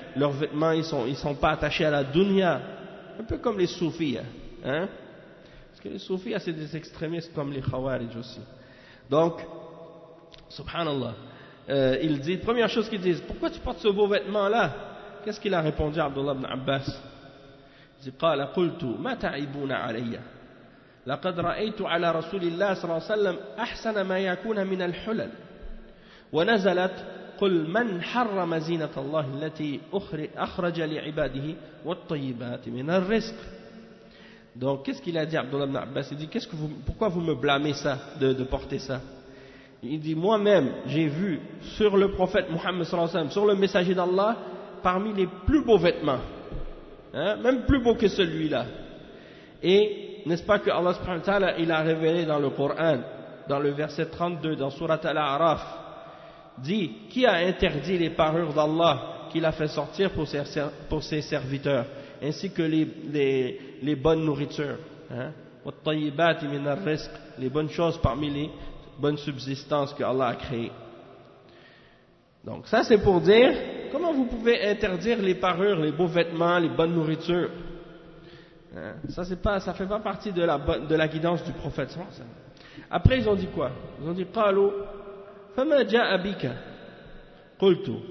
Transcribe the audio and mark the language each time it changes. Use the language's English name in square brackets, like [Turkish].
[French] Leurs vêtements, ils sont pas attachés à la dunya. Un peu comme les soufis, hein. Parce que les soufis, c'est des extrémistes comme les khawarij aussi. Donc, subhanallah. Il dit, première chose qu'ils disent, pourquoi tu portes ce beau vêtement là? Qu'est-ce qu'il a répondu à Abdullah ibn Abbas? Il dit, [Arabic] قال قلت ما تعيبون علي لقد رأيت على رسول الله صلى الله عليه وسلم أحسن ما يكون من الحلل ونزلت قل من حرم زينة الله التي أخرج لعباده والطيبات من الرزق. [French] Donc qu'est-ce qu'il a dit à Abdullah ibn Abbas? Il dit, pourquoi vous me blâmez ça de porter ça? Il dit, moi-même, j'ai vu sur le prophète Mohammed sallallahu alayhi wa sallam, sur le messager d'Allah, parmi les plus beaux vêtements, hein, même plus beaux que celui-là. Et n'est-ce pas que Allah subhanahu wa ta'ala, il a révélé dans le Coran, dans le verset 32, dans surat Al-A'raf, dit, qui a interdit les parures d'Allah qu'il a fait sortir pour ses serviteurs, ainsi que les bonnes nourritures, hein, les bonnes choses parmi les bonne subsistance que Allah a créée. Donc ça, c'est pour dire, comment vous pouvez interdire les parures, les beaux vêtements, les bonnes nourritures, hein? Ça, c'est pas, ça fait pas partie de la guidance du prophète. Après, ils ont dit quoi? Ils ont dit, [Arabic] قالوا فما جاء بك قلت